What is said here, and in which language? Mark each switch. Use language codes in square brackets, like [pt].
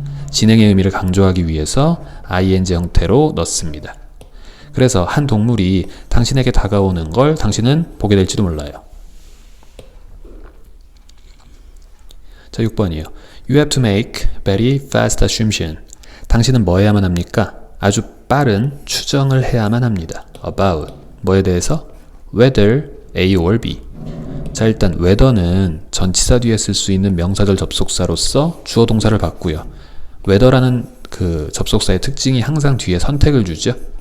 [ko] 진행의 의미를 강조하기 위해서 ing 형태로 넣습니다. 그래서 한 동물이 당신에게 다가오는 걸 당신은 보게 될지도 몰라요. 자, 6번이요. [en] You have to make very fast assumption. [ko] 당신은 뭐 해야만 합니까? 아주 빠른 추정을 해야만 합니다. About 뭐에 대해서? [en] Whether A or B. [ko] 자, 일단 whether는 전치사 뒤에 쓸 수 있는 명사절 접속사로서 주어 동사를 받고요. whether라는 그 접속사의 특징이 항상 뒤에 선택을 주죠.